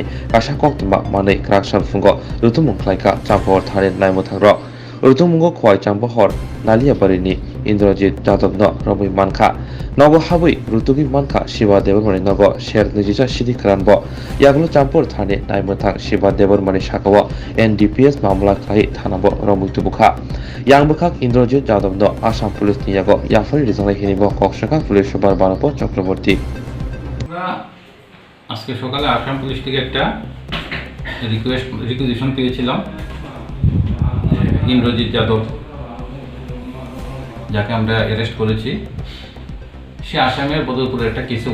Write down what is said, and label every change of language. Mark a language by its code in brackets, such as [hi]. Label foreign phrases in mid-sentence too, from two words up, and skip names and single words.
[trp] कासा कक्तमा मानै क्राकसान फुंग रुतुमुं खायका चाम्पुर थारनि नायमथांर रुतुमुंगो खवाइ चाम्पुहर नालियाबारिनि इन्द्रजित जादव रमै मानखा नग हाबै रुतुगि मानखा शिवा देबरमणि नग शेर नैजिसा सिरि खानब यागलो चाम्पुर थाने नायमथां शिवा देबरमणि शाखाव एनडीपीएस मामला खाय थानाब रमुक्तबुखा यांबखाक इन्द्रजित जादव आसाम पुलिस नि याग याफारि रिजांनाय हिनिब कक्सका [en] police super [trp] बानप चक्रवर्ती [bn] আজকে সকালে আসাম পুলিশ থেকে একটা রিকুয়েজিশন পেয়েছিলাম ইন্দ্রজিৎ যাদব যাকে আমরা অ্যারেস্ট করেছি সে আসামের বদরপুরে একটা কেসে